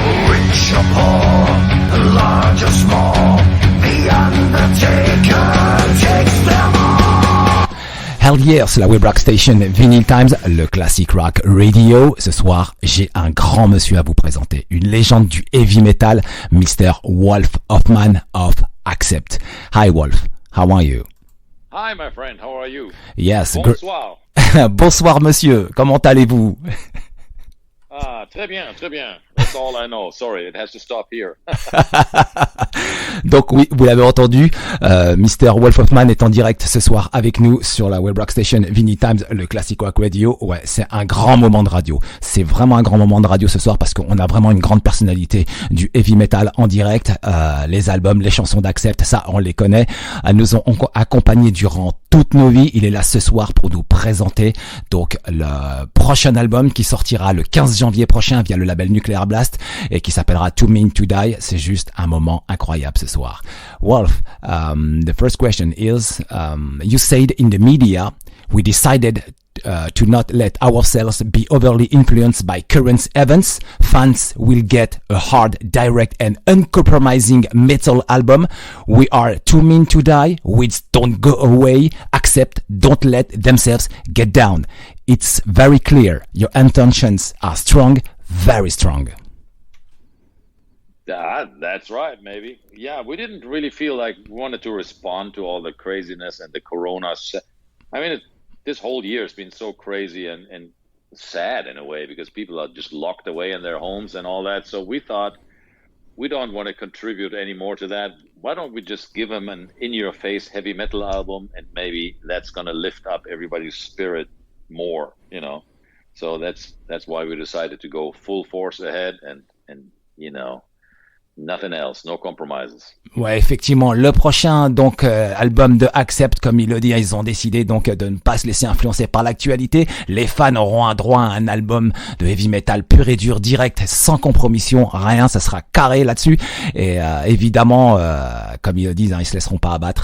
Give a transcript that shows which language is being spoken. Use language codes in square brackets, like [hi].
[en] Rich or poor, large or small, the Undertaker takes them all. Hell yeah, [fr] c'est la web rock station Vinylestimes, le classic rock radio. Ce soir, j'ai un grand monsieur à vous présenter, une légende du heavy metal, Mr. [en] Wolf Hoffmann of Accept. Hi Wolf, how are you? Hi my friend, how are you? Yes, [fr] Bonsoir. Bonsoir monsieur, comment allez-vous? Ah, très bien, très bien. [en] That's all I know. Sorry, it has to stop here. [fr] Donc oui, vous l'avez entendu, Mr. Wolf Hoffmann est en direct ce soir avec nous sur la web rock station Vinylestimes, le classic rock radio. Ouais, c'est un grand moment de radio. C'est vraiment un grand moment de radio ce soir parce qu'on a vraiment une grande personnalité du heavy metal en direct. Les albums, les chansons d'Accept, ça on les connaît. Elles nous ont accompagnés durant toutes nos vies. Il est là ce soir pour nous présenter donc le prochain album qui sortira le 15 janvier prochain via le label Nuclear Blast et qui s'appellera Too Mean to Die. C'est juste un moment incroyable ce soir. [en] Wolf, the first question is, you said in the media, we decided to not let ourselves be overly influenced by current events. Fans will get a hard, direct and uncompromising metal album. We are Too Mean to Die, which don't go away, accept, don't let themselves get down. It's very clear. Your intentions are strong, very strong. That's right, maybe. Yeah, we didn't really feel like we wanted to respond to all the craziness and the corona. I mean, this whole year has been so crazy and sad in a way because people are just locked away in their homes and all that. So we thought we don't want to contribute any more to that. Why don't we just give them an in-your-face heavy metal album and maybe that's going to lift up everybody's spirit more, you know? So that's why we decided to go full force ahead and you know, nothing else, no compromises. [fr] Ouais, effectivement, le prochain donc album de Accept, comme il le dit, ils ont décidé donc de ne pas se laisser influencer par l'actualité. Les fans auront un droit à un album de heavy metal pur et dur, direct, sans compromission, rien, ça sera carré là-dessus. Et évidemment, comme ils le disent, ils se laisseront pas abattre.